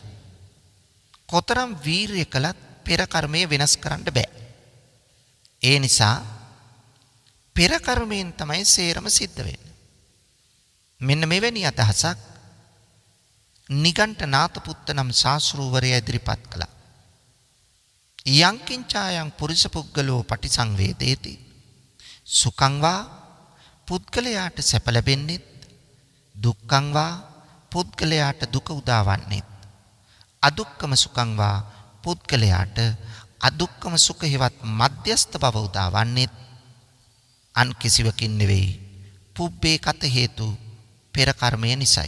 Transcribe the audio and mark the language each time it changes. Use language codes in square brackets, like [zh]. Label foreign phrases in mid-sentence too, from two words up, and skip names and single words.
[si] කොතරම් වීරිය කළත් පෙර කර්මය වෙනස් කරන්න බෑ. ඒ නිසා පෙර කර්මයෙන් තමයි සේරම සිද්ධ වෙන්නේ. මෙන්න මෙවැනි අදහසක් නිගණ්ඨනාත පුත්ත නම් ශාස්ත්‍රූවරයා ඉදිරිපත් කළා. [pi] යං කිංචායන් පුරිස පුද්ගලෝ පටිසංවේදේති සුඛං වා [si] පුද්ගලයාට සැප ලැබෙන්නේ, [pi] දුක්ඛං වා [si] පුද්ගලයාට දුක උදාවන්නේ, [pi] අදුක්කම සුඛං වා [si] පුද්ගලයාට අදුක්කම සුඛ හේවත් මධ්‍යස්ථ බව උදාවන්නේ අන් කිසිවකින් නෙවෙයි, [pi] පුබ්බේ කත හේතු [si] පෙර කර්මය නිසායි.